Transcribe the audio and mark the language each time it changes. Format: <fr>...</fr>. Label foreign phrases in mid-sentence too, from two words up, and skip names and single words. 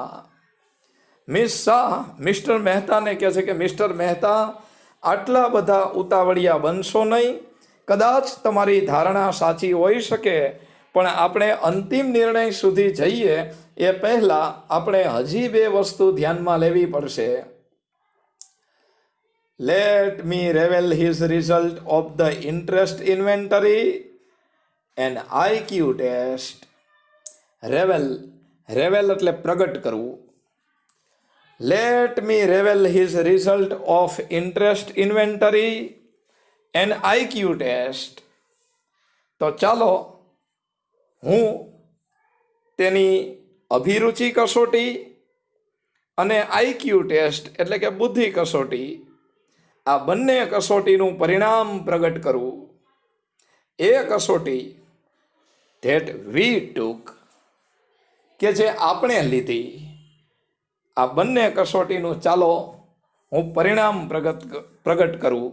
<gu>મિસ શાહ મિસ્ટર મહેતાને કહે છે કે મિસ્ટર મહેતા, આટલા બધા ઉતાવળિયા બનશો નહીં. કદાચ તમારી ધારણા સાચી હોઈ શકે, પણ આપણે અંતિમ નિર્ણય સુધી જઈએ એ પહેલા આપણે હજી 2 વસ્તુ ધ્યાનમાં લેવી પડશે.</gu> <en>Let me reveal his result of the interest inventory and IQ test.</en> <gu>revel એટલે પ્રગટ કરવું.</gu> <en>Let me reveal his result of interest inventory and IQ test.</en> <gu>તો ચાલો હું તેની અભિરુચિ કસોટી અને</gu> <en>IQ test</en> <gu>એટલે કે બુદ્ધિ કસોટી, આ બંને કસોટીનું પરિણામ પ્રગટ કરવું. એ કસોટી</gu> <en>that we took,</en> <gu>કે જે આપણે લીધી, આ બંને કસોટીનું ચાલો હું પરિણામ પ્રગટ કરું.</gu>